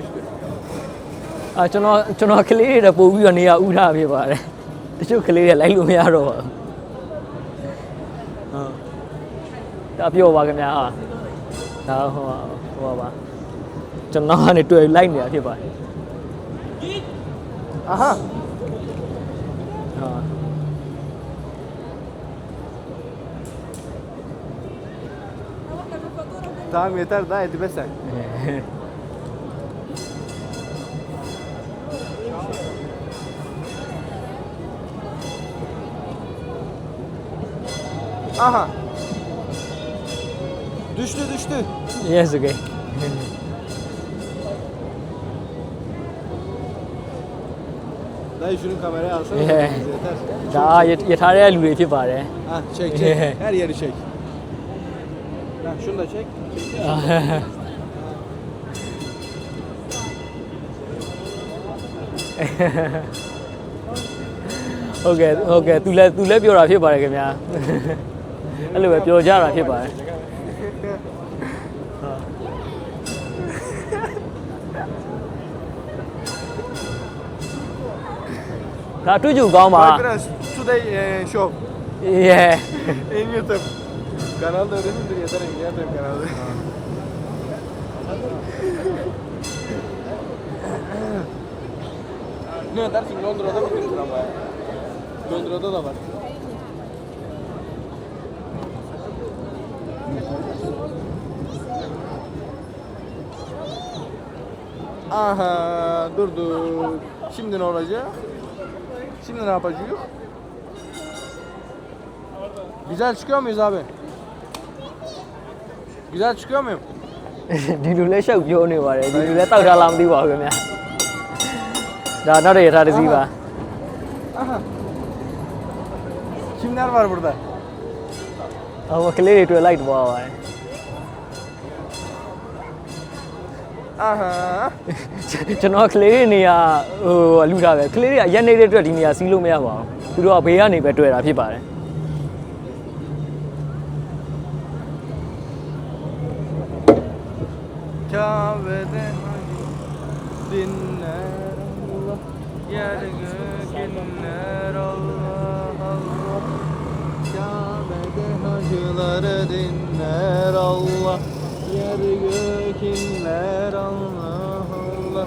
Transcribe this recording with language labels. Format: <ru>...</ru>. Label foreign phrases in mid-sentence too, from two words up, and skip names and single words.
<my>ကျွန်တော်ကလေးတွေပို့ပြီးတော့နေရာဥထားဖြစ်ပါတယ်တချို့ကလေးတွေလိုက်လို့မရတော့ပါဘူးဒါပြောပါခင်ဗျာဒါဟိုပါကျွန်တော်ကနေတွေ့လိုက်နေတာဖြစ်ပါတယ်</my> <tr>အာဟာ Tamam yeter daha etme sen. Aha. Düştü.</tr> <en>Yes, okay.</en> <tr>Dayı şunu kameraya alsana. Yeter. Daha yeter</tr> <my>လူတွေဖြစ်ပါတယ်</my> <tr>Ha çek. Her yeri çek. Lan şunu da çek.</tr> <my>Okay သူလည်းပြောတာဖြစ်ပါတယ်ခင်ဗျာအဲ့လိုပဲပြောကြတာဖြစ်ပါတယ်ဒါတွေ့ကြုံကောင်းပါ</my> <en>Today show. Yeah. In YouTube.</en> <tr>Kanalda öyle midir? Yeter kanalda. Ne dersin Londra'da mı gidiyorsun ama? Londra'da da var. Aha durduk. Şimdi ne olacak? Şimdi ne yapacağız? Güzel çıkıyor muyuz abi? Güzel çıkıyor muyum?</tr> <my>ဒီလူလည်းရှောက်ပြောနေပါတယ်ဒီလူလည်းတောက်ထားလားမသိပါဘူးခင်ဗျာဒါနောက်တစ်ရထားတစ်စီးပါ</my> <tr>Aha. Kimler var burada?</tr> <my>ဟိုကလေးတွေတွေ့လိုက်တော့ပါတယ်ကျွန်တော်ကလေးတွေနေရာဟိုလူထားပဲကလေးတွေကရက်နေတဲ့အတွက်ဒီနေရာစီးလို့မရပါဘူးသူတို့ကဘေးကနေပဲတွေ့တာဖြစ်ပါတယ်</my> <tr>Kabe'de dinler Allah, yer gök inler Allah Allah. Kabe'de hacıları dinler Allah, yer gök inler Allah Allah.</tr>